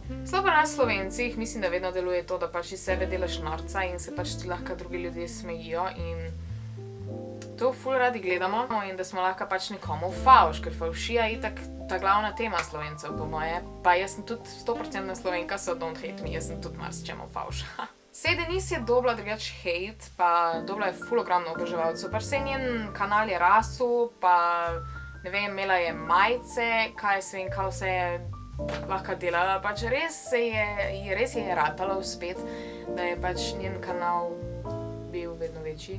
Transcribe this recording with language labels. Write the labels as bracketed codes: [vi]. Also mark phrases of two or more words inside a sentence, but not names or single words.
[sl] Sploh pri nas Slovencih, mislim, da vedno deluje to, da pač iz sebe delaš norca in se pač ti lahko drugi ljudje smejijo in to ful radi gledamo in da smo lahko pač nekomu favš, ker favšija je itak ta glavna tema Slovencev, po moje. Pa jaz sem tudi 100% Slovenka, [en] so don't hate me, [sl] jaz sem tudi marsičemu favš. Sej Denise je dobila drugač hate, pa dobila je ful ogromno oboževalcev, pač sej njen kanal je rasel, pa ne vem, imela je majice, kaj se vem, kaj vse je lahko delala, pač res je ratalo spet, da je pač njen kanal bil vedno večji.